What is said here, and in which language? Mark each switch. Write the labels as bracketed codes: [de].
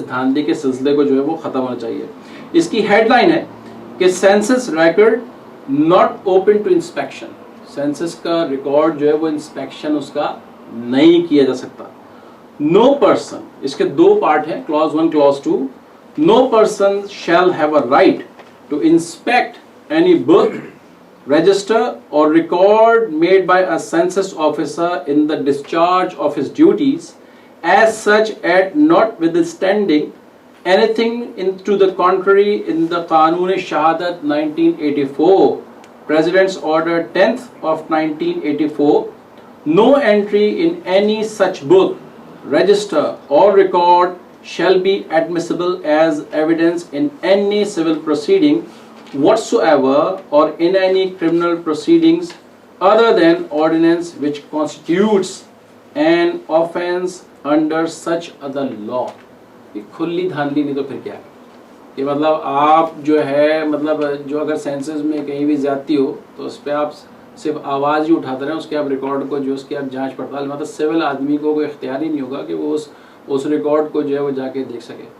[ur] اس دھاندلی کے سلسلے کو جو ہے وہ ختم ہونا چاہیے. اس کی ہیڈ لائن ہے کہ [en] Census record not open to inspection. [ur] Census کا ریکارڈ جو ہے وہ انسپیکشن اس کا نہیں کیا جا سکتا. [en] no person, [ur] اس کے 2 پارٹ ہیں, Claus 1 Claus 2. [en] No person shall have a right to inspect any book, register or record made by a census officer in the discharge of his duties as such at notwithstanding anything into the contrary in the Qanun-e-Shahadat 1984, President's Order 10th of 1984, No entry in any such book, register or record shall be admissible as evidence in any civil proceeding whatsoever or in any criminal proceedings other than ordinance which constitutes an offence under such other law. [ur] یہ کھلی دھاندلی نہیں تو پھر کیا ہے کہ مطلب آپ جو ہے مطلب جو اگر سینسز میں کہیں بھی زیادتی ہو تو اس پہ آپ صرف آواز ہی اٹھاتے رہیں, اس کے آپ ریکارڈ کو جو اس کی آپ جانچ پڑتال, مطلب سول آدمی کو کوئی اختیار ہی نہیں ہوگا کہ وہ اس ریکارڈ کو جو ہے وہ جا کے دیکھ سکے.